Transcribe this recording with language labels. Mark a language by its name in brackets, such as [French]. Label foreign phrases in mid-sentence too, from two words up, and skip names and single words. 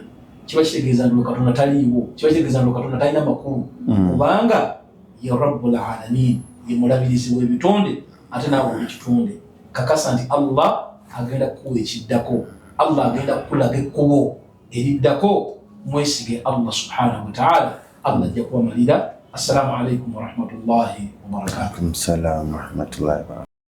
[Ganda] Kiba kitegeeza nti Katonda taliiwo, kiba kitegeeza nti Katonda talina makulu kubanga ye [Arabic] رب العالمين, [Ganda] ye mulabirizi w'ebitonde ate naawe olw'ekitonde. Kakasa nti Allah agenda kukuwa ekiddako, Allah agenda kukulaga ekkubo eriddako. Mwesige Allah [Arabic] سبحانه وتعالى, [Ganda] Allah ajja kubamalira. [Arabic] السلام عليكم ورحمة الله وبركاته. السلام ورحمة الله وبركاته.